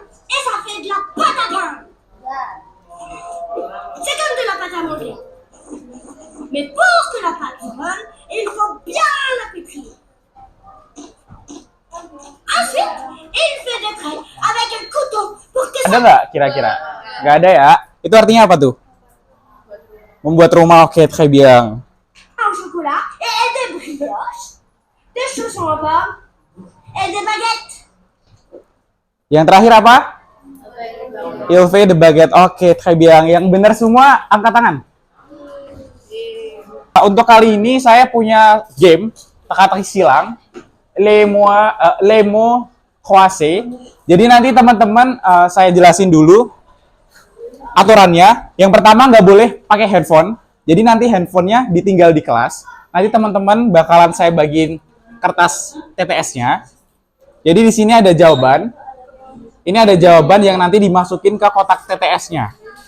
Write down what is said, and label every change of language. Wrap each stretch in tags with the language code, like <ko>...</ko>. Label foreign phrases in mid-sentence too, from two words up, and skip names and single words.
<fr>Et ça fait de la pâte à pain. C'est comme de la pâte à modeler. Mais pour que la pâte vole, il faut bien la pétrir. Ensuite, il fait des traits avec un couteau pour que</fr> <id>Ada nggak kira-kira? Nggak ada ya? Itu artinya apa tuh? Membuat rumah, oke,</id> <fr>très bien. au chocolat et des brioches, des chaussons aux pommes et des baguettes.</fr> <id>Yang terakhir apa?</id> <fr>Il fait de baguette. Oke, très bien.</fr> <id>Yang benar semua angkat tangan. Untuk kali ini saya punya game teka-teki silang,</id> <fr>les mots croisés.</fr> <id>Jadi nanti teman-teman saya jelasin dulu aturannya. Yang pertama nggak boleh pakai handphone. Jadi nanti handphonenya ditinggal di kelas. Nanti teman-teman bakalan saya bagiin kertas TTS-nya. Jadi di sini ada jawaban. Ini ada jawaban yang nanti dimasukin ke kotak TTS-nya.</id>